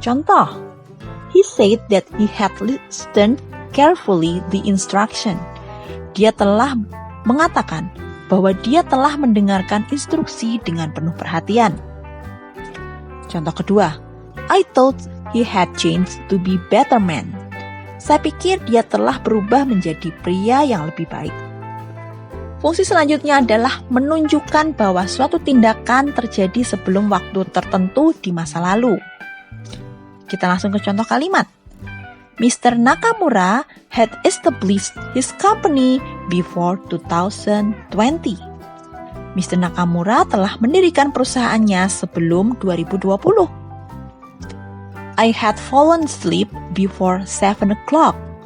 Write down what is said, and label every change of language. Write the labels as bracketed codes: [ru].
[en] Contoh, he said that he had listened carefully the instruction. [id] Dia telah mengatakan bahwa dia telah mendengarkan instruksi dengan penuh perhatian. [en] Contoh kedua, I thought he had changed to be better man. [id] Saya pikir dia telah berubah menjadi pria yang lebih baik. Fungsi selanjutnya adalah menunjukkan bahwa suatu tindakan terjadi sebelum waktu tertentu di masa lalu. Kita langsung ke contoh kalimat. Mr. [en] Nakamura had established his company before 2020. Mr. [id] Nakamura telah mendirikan perusahaannya sebelum 2020. [en] I had fallen asleep before 7 o'clock.